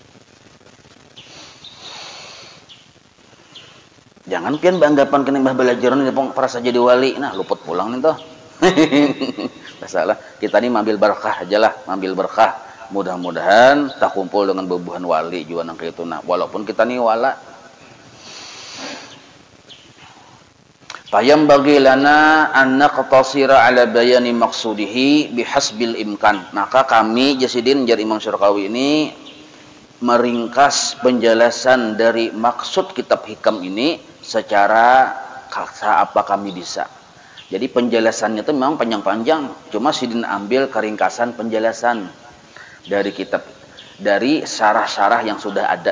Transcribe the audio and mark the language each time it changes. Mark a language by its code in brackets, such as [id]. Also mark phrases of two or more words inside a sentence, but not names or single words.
[bjn] Jangan pian banggapan kena belajar nih perasa jadi wali. Nah luput pulang nih toh. Masalah kita nih ambil berkah aja lah, ambil berkah. Mudah-mudahan tak kumpul dengan bebuhan wali juga nang itu. Nah walaupun kita nih wala. [ar] فينبغي لنا أن نقتصر على بيان مقصوده بحسب الإمكان. [bjn] Maka kami Jasidin jar Imam Syarqawi ini meringkas penjelasan dari maksud kitab hikam ini secara apa kami bisa. Jadi penjelasannya itu memang panjang-panjang, cuma Sidin ambil keringkasan penjelasan dari kitab, dari syarah-syarah yang sudah ada.